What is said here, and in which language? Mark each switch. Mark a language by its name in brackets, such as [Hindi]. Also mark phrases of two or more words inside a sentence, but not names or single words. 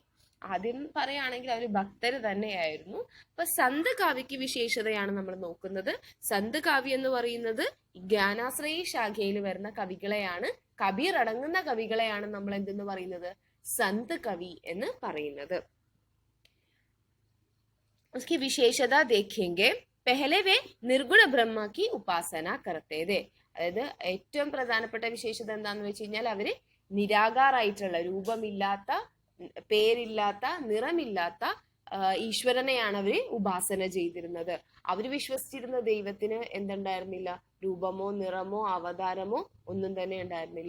[Malayalam] ആദ്യം പറയുകയാണെങ്കിൽ അവർ ഭക്തര് തന്നെയായിരുന്നു. അപ്പൊ സന്ത് കാവ്യക്ക് വിശേഷതയാണ് നമ്മൾ നോക്കുന്നത്. സന്ത് കാവ്യം എന്ന് പറയുന്നത് ജ്ഞാനാശ്രയി ശാഖയിൽ വരുന്ന കവികളെയാണ്, കബീർ അടങ്ങുന്ന കവികളെയാണ് നമ്മൾ എന്തെന്ന് പറയുന്നത്? സന്ത് കവി എന്ന് പറയുന്നത്. [Hindi] उसकी विशेषता देखेंगे. पहले वे निर्गुण ब्रह्म की उपासना करते थे. [Malayalam] അതായത് ഏറ്റവും പ്രധാനപ്പെട്ട വിശേഷത എന്താന്ന് വെച്ച് കഴിഞ്ഞാൽ അവര് നിരാകാരായിട്ടുള്ള, രൂപമില്ലാത്ത, പേരില്ലാത്ത, നിറമില്ലാത്ത ഈശ്വരനെയാണ് അവര് ഉപാസന ചെയ്തിരുന്നത്. അവര് വിശ്വസിച്ചിരുന്ന ദൈവത്തിന് എന്തുണ്ടായിരുന്നില്ല? രൂപമോ നിറമോ അവതാരമോ ഒന്നും തന്നെ ഉണ്ടായിരുന്നില്ല.